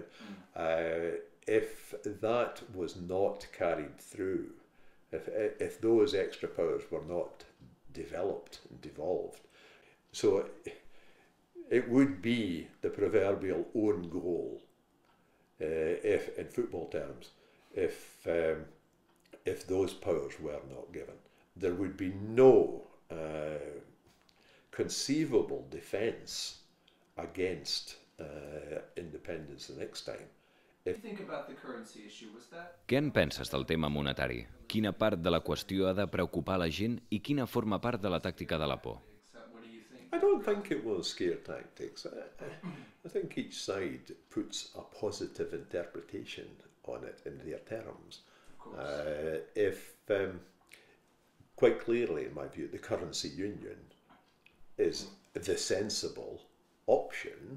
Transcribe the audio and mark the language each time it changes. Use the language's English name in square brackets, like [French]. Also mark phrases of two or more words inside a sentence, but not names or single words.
[English] If that was not carried through, if those extra powers were not developed and devolved, so it would be the proverbial own goal, if in football terms, if those powers were not given. There would be no conceivable defence against independence the next time. [Catalan] Què en penses del tema monetari? Quina part de la qüestió ha de preocupar la gent i quina forma part de la tàctica de la por? [English] I don't think it was scare tactics. I think each side puts a positive interpretation on it in their terms. Quite clearly, in my view, the currency union is the sensible option.